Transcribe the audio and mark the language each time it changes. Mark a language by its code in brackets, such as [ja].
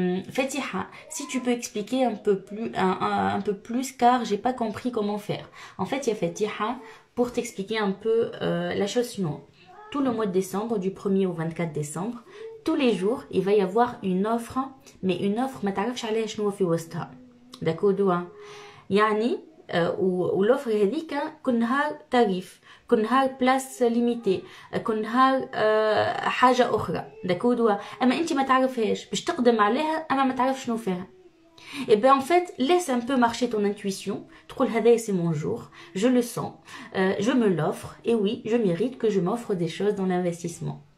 [fr] Fatiha, si tu peux expliquer un peu plus car j'ai pas compris comment faire. En fait, il y a Fatiha pour t'expliquer un peu la chose suivante. Tout le mois de décembre, du 1er au 24 décembre, tous les jours, il va y avoir une offre, mais une offre [ar] ما تعرفش عليها شنو في وسطها. داكودو يعني والoffre هذيك كل نهار تاريف، كل نهار بلاس ليميتي، كل نهار حاجه اخرى. داكودو اما انت ما تعرفهاش باش تقدم عليها اما ما تعرف شنو فيها. [fr] Et ben en fait, laisse un peu marcher ton intuition. [ar] تقول هذا [fr] c'est mon jour, je le sens, je me l'offre et oui, je mérite que je m'offre des choses dans l'investissement.